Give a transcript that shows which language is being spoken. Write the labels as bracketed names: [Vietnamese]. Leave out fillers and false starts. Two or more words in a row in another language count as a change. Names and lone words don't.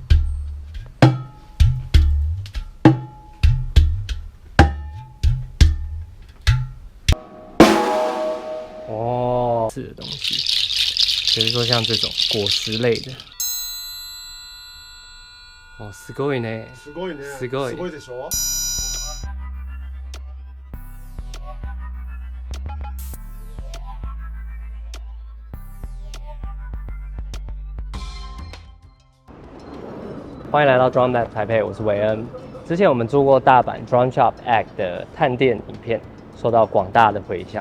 [Chinese] 哦，是的东西，比如说像这种果实类的。哦， [Japanese] すごいね。すごいね。すごい。すごいでしょ？ [Chinese] 欢迎来到 Drum Lab 台北，我是韦恩。之前我们做过大阪 Drum Shop Act 的探店影片，受到广大的回响。